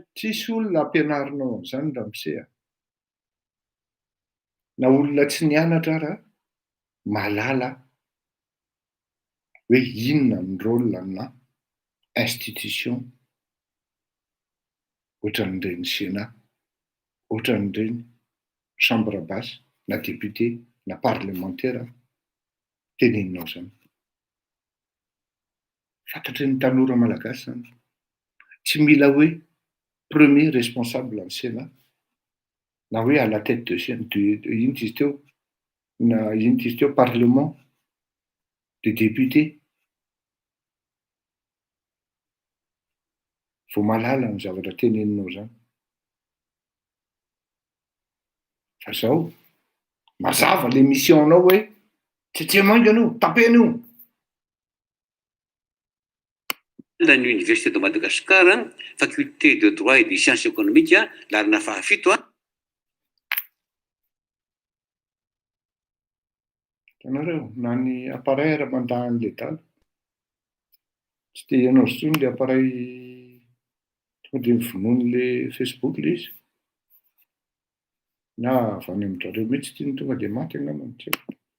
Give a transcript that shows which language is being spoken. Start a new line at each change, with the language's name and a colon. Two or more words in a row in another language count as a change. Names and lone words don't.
Malagasy: tsisy olona ampianarinao amin'izany Ramose. Na olona tsy nianatra raha malala hoe inona ny rôle amina institution ohatran'ireny Sénat, ohatran'ireny
French: chambre basse
Malagasy: na député na parlementaire teneninao zany. Fantatry ny tanora malagasy zany. Tsy mila hoe
French: premier responsable
Malagasy: amin'ny Sénat na hoe
French: à la tête de
Malagasy: ino izy teo na ino izy teo
French: parlement de député.
Malagasy: Vao malala ny zavatra teneninao zany. Fa zao mazava le mission-nao hoe tsy mainga anao, tapena io. Ny Université de Madagascar,
French: faculté de droit et des sciences économiques,
Malagasy: larina fahafito Hitanareo na ny appareil ara-mandahan'ilay dala. Tsy dia ianao intsony ilay appareil tonga dia mivonoan'ilay Facebook ilay izy. Na avy any amin'izareo mihitsy ity ny tonga dia maty angambany tsy haiko.